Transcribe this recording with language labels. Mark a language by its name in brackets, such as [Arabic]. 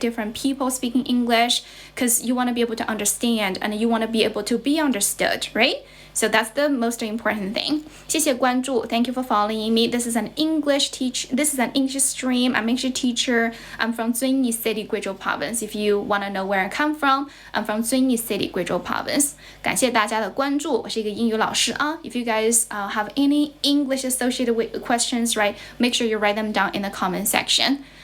[English] Different people speaking English, because you wanna be able to understand and you wanna be able to be understood, right? So that's the most important thing. [Chinese] 谢谢关注. [English] Thank you for following me. This is an English stream. I'm English teacher. I'm from Zunyi City, Guizhou Province. If you want to know where I come from, I'm from Zunyi City, Guizhou Province. [Chinese] 感谢大家的关注，我是一个英语老师啊。 [English] If you guys have any English associated with questions, right, make sure you write them down in the comment section.